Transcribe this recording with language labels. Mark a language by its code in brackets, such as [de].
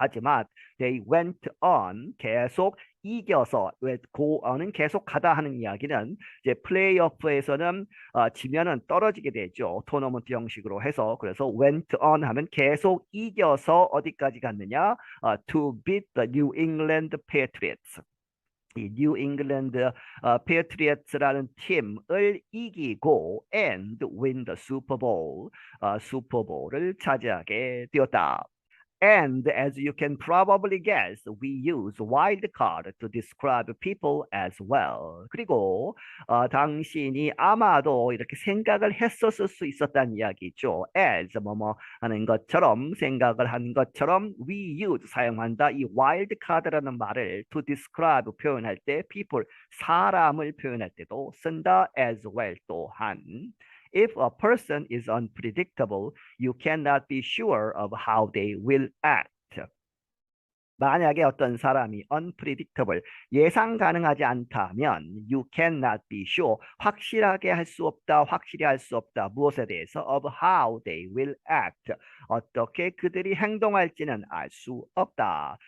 [ko] 하지만 [en] they went on, [ko] 계속 이겨서, 왜 고어는 계속 가다 하는 이야기는 이제 플레이오프에서는 지면은 떨어지게 되죠. 토너먼트 형식으로 해서. 그래서 [en] went on [ko] 하면 계속 이겨서 어디까지 갔느냐? [en] To beat the New England Patriots. [ko] 이 뉴 잉글랜드 페이트리어츠라는 팀을 이기고 [en] and win the Super Bowl, [ko] 슈퍼볼을 차지하게 되었다. [en] And as you can probably guess, we use wildcard to describe people as well. [ko] 그리고 당신이 아마도 이렇게 생각을 했었을 수 있었다는 이야기죠. as 뭐뭐 하는 것처럼, 생각을 한 것처럼 [en] we use [ko] 사용한다. 이 wildcard라는 말을 [en] to describe [ko] 표현할 때 [en] people [ko] 사람을 표현할 때도 쓴다. [en] as well [ko] 또한. [en] If a person is unpredictable, you cannot be sure of how they will act. [ko] 만약에 어떤 사람이 [en] unpredictable, [ko] 예상 가능하지 않다면 [en] you cannot be sure, [ko] 확실하게 할 수 없다, 확실히 할 수 없다. 무엇에 대해서? [en] of how they will act, [ko] 어떻게 그들이 행동할지는 알 수 없다.